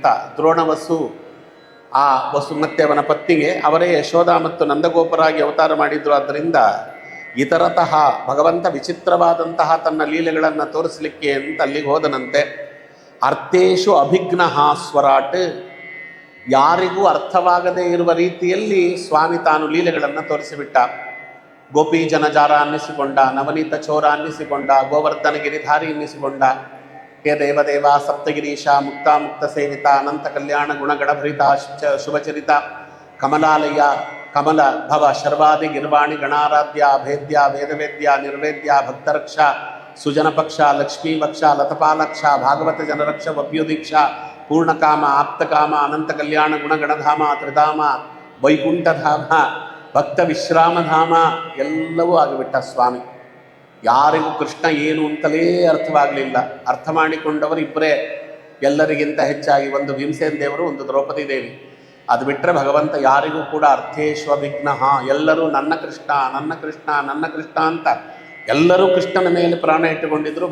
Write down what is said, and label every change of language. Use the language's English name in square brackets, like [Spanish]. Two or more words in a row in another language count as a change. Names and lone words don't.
[Kannada] ದ್ರೋಣವಸು ಆ ವಸು ಮತ್ತು ಅವನ ಪತ್ನಿಗೆ ಅವರೇ ಯಶೋಧ ಮತ್ತು ನಂದಗೋಪರಾಗಿ ಅವತಾರ ಮಾಡಿದ್ರು. ಆದ್ದರಿಂದ ಇತರತಃ ಭಗವಂತ ವಿಚಿತ್ರವಾದಂತಹ ತನ್ನ ಲೀಲೆಗಳನ್ನು ತೋರಿಸಲಿಕ್ಕೆ ಅಂತ ಅಲ್ಲಿಗೆ ಹೋದನಂತೆ. [Sanskrit] ಅರ್ಥೇಶು ಅಭಿಘ್ನ ಸ್ವರಾಟ್, [Kannada] ಯಾರಿಗೂ ಅರ್ಥವಾಗದೇ ಇರುವ ರೀತಿಯಲ್ಲಿ ಸ್ವಾಮಿ ತಾನು ಲೀಲೆಗಳನ್ನು ತೋರಿಸಿಬಿಟ್ಟ. ಗೋಪಿ ಜನಜಾರ ಅನ್ನಿಸಿಕೊಂಡ, ನವನೀತ ಚೋರ ಅನ್ನಿಸಿಕೊಂಡ, ಗೋವರ್ಧನ ಗಿರಿಧಾರಿ ಅನ್ನಿಸಿಕೊಂಡ, ಹೇ ದೇವದೇವ [Sanskrit] ಸಪ್ತಗಿರೀಶ ಮುಕ್ತ ಸೇವಿತ ಅನಂತ ಕಲ್ಯಾಣ ಗುಣಗಣಭರಿತ ಶುಭಚರಿತ ಕಮಲಾಲಯ ಕಮಲ ಭವ ಶರ್ವಾದಿ ಗಿರ್ವಾಣಿ ಗಣಾರಾಧ್ಯ ಅಭೇದ್ಯ ವೇದವೇದ್ಯ ನಿರ್ವೇದ್ಯ ಭಕ್ತರಕ್ಷ ಸುಜನಪಕ್ಷ ಲಕ್ಷ್ಮೀವಕ್ಷ ಲತಪಾಲಕ್ಷ ಭಾಗವತ ಜನರಕ್ಷ ವಭ್ಯುದೀಕ್ಷ ಪೂರ್ಣಕಾಮ ಆಪ್ತಕಾಮ ಅನಂತ ಕಲ್ಯಾಣ ಗುಣಗಣಧಾಮ ತ್ರಿಧಾಮ ವೈಕುಂಠಧಾಮ ಭಕ್ತ ವಿಶ್ರಾಮಧಾಮ ಎಲ್ಲವೂ ಆಗಿಬಿಟ್ಟ ಸ್ವಾಮಿ. [Kannada] ಯಾರಿಗೂ ಕೃಷ್ಣ ಏನು ಅಂತಲೇ ಅರ್ಥವಾಗಲಿಲ್ಲ. ಅರ್ಥ ಮಾಡಿಕೊಂಡವರು ಇಬ್ಬರೇ, ಎಲ್ಲರಿಗಿಂತ ಹೆಚ್ಚಾಗಿ ಒಂದು ಭೀಮಸೇನ ದೇವರು, ಒಂದು ದ್ರೌಪದಿ ದೇವಿ. ಅದು ಬಿಟ್ಟರೆ ಭಗವಂತ ಯಾರಿಗೂ ಕೂಡ [Sanskrit] ಅರ್ಥೇಶ್ವ ವಿಘ್ನ, [Kannada] ಎಲ್ಲರೂ ನನ್ನ ಕೃಷ್ಣ ನನ್ನ ಕೃಷ್ಣ ನನ್ನ ಕೃಷ್ಣ ಅಂತ ಎಲ್ಲರೂ ಕೃಷ್ಣನ ಮೇಲೆ ಪ್ರಾಣ ಇಟ್ಟುಕೊಂಡಿದ್ದರು.